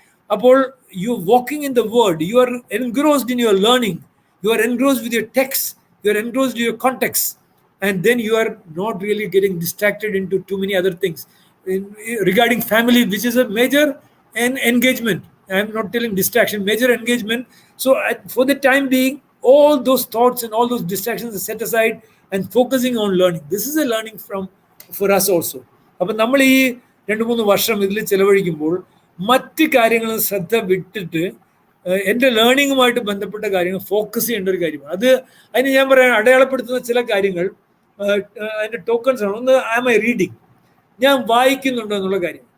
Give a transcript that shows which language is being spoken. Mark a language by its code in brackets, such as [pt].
[en] അപ്പോൾ you walking in the world, you are engrossed in your learning, you are engrossed with your text, you are engrossed in your context, and then you are not really getting distracted into too many other things regarding family, which is a major engagement. I am not telling distraction, major engagement. So for the time being, all those thoughts and all those distractions are set aside and focusing on learning. This is a learning for us also. [ml] അപ്പോൾ നമ്മൾ ഈ 2-3 വർഷം ഇതിൽ ചെലവഴിക്കുമ്പോൾ മറ്റ് കാര്യങ്ങൾ ശ്രദ്ധ വിട്ടിട്ട് എൻ്റെ ലേണിങ്ങുമായിട്ട് ബന്ധപ്പെട്ട കാര്യങ്ങൾ ഫോക്കസ് ചെയ്യേണ്ട ഒരു കാര്യമാണ്. അതിന് ഞാൻ പറയാൻ അടയാളപ്പെടുത്തുന്ന ചില കാര്യങ്ങൾ അതിൻ്റെ ടോക്കൺസ് ആണ്. ഒന്ന്, [en] am I reading, [ml] ഞാൻ വായിക്കുന്നുണ്ടോ എന്നുള്ള കാര്യം.